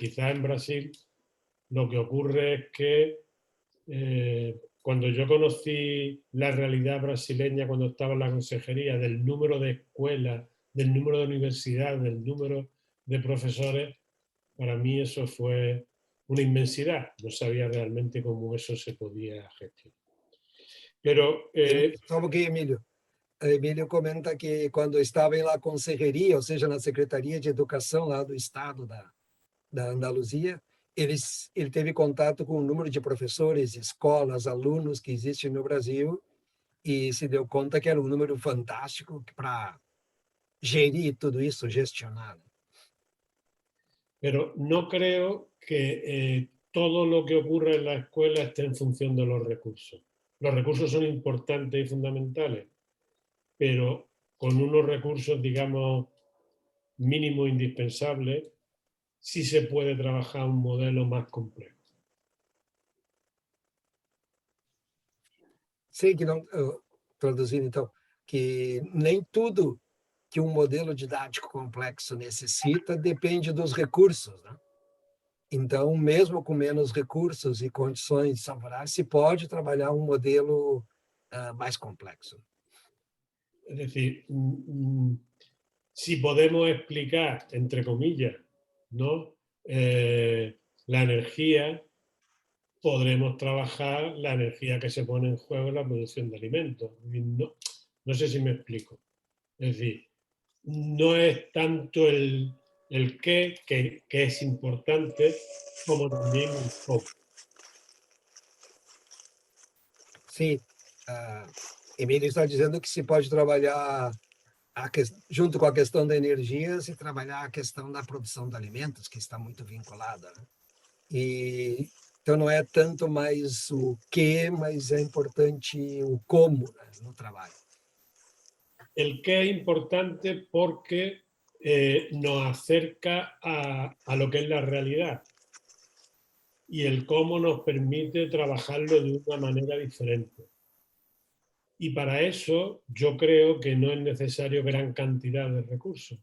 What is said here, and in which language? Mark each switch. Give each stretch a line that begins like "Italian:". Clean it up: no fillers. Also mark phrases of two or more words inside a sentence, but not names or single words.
Spanish: Quizás en Brasil lo que ocurre es que cuando yo conocí la realidad brasileña, cuando estaba en la consejería, del número de escuelas, del número de universidades, del número de profesores, para mí eso fue una inmensidad. No sabía realmente cómo eso se podía gestionar. Pero...
Portuguese: Só que, Emílio comenta que quando estava em
Spanish: la consejeria,
Portuguese: ou seja, na Secretaria de Educação lá do Estado da Andaluzia, ele teve contato com o número de professores, escolas, alunos que existem no Brasil e se deu conta que era um número fantástico para gerir tudo isso, gestionar.
Spanish: Pero no creo que todo lo que ocurre en la escuela esté en función de los recursos. Los recursos son importantes y fundamentales, pero con unos recursos, digamos, mínimos indispensables, sí se puede trabajar un modelo más complejo.
Portuguese: Sei que não, traduzindo então, que nem tudo que um modelo didático complexo necessita depende dos recursos, né? Então, mesmo com menos recursos e condições favoráveis, se pode trabalhar um modelo mais complexo.
Spanish: Es decir, si podemos explicar, entre comillas, ¿no? La energía, podremos trabajar la energía que se pone en juego en la producción de alimentos. No sé si me explico. Es decir, no es tanto el qué, que es importante, como también el cómo.
Portuguese: Sim, Emílio está dizendo que se pode trabalhar junto com a questão da energia, se trabalhar a questão da produção de alimentos, que está muito vinculada, né? E então não é tanto mais o que, mas é importante o como, né, no trabalho.
Spanish: El qué es importante porque nos acerca a lo que es la realidad, y el cómo nos permite trabajarlo de una manera diferente. Y para eso yo creo que no es necesario gran cantidad de recursos.